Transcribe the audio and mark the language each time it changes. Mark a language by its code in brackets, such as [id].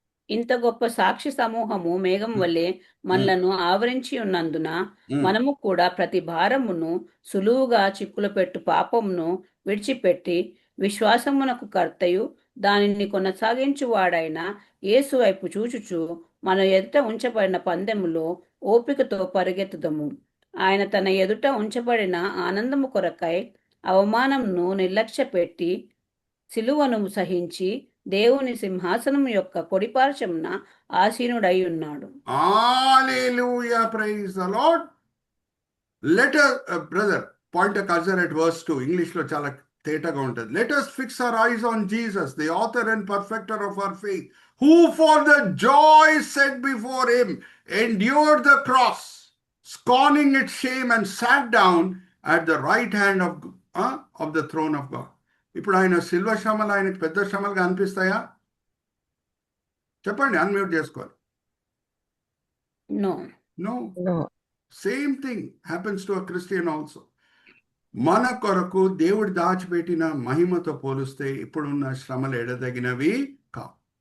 [te] ఇంత గొప్ప సాక్షి సమూహము మేఘం వలె మనలను ఆవరించి ఉన్నందున మనము కూడా ప్రతి భారమును సులువుగా చిక్కులు పెట్టు పాపమును విడిచిపెట్టి విశ్వాసమునకు కర్తయు దానిని కొనసాగించువాడైన యేసు వైపు చూచుచు మన ఎదుట ఉంచబడిన పందెములో ఓపికతో పరిగెత్తుదము. ఆయన తన ఎదుట ఉంచబడిన ఆనందము కొరకై అవమానంను నిర్లక్ష్య పెట్టి సిలువను సహించి దేవుని సింహాసనం యొక్క కొడిపార్శ్వమున ఆసీనుడై ఉన్నాడు. [en] Hallelujah, praise the Lord. Let us, brother, point a cursor at verse 2. [te] English లో చాలా తేటగా ఉంటుంది. [en] Let us fix our eyes on Jesus, the author and perfecter of our faith, who for the joy set before him endured the cross, scorning its shame, and sat down at the right hand of the throne of God. [te] ఇప్పుడు ఆయన సిల్వ శ్రమలు ఆయనకు పెద్ద శ్రమలుగా అనిపిస్తాయా? చెప్పండి, unmute చేసుకోవాలి. [en] No No. Same thing happens to a Christian also. [te] మన కొరకు దేవుడు దాచిపెట్టిన మహిమతో పోలిస్తే ఇప్పుడున్న శ్రమలు ఎడదగినవి కావు.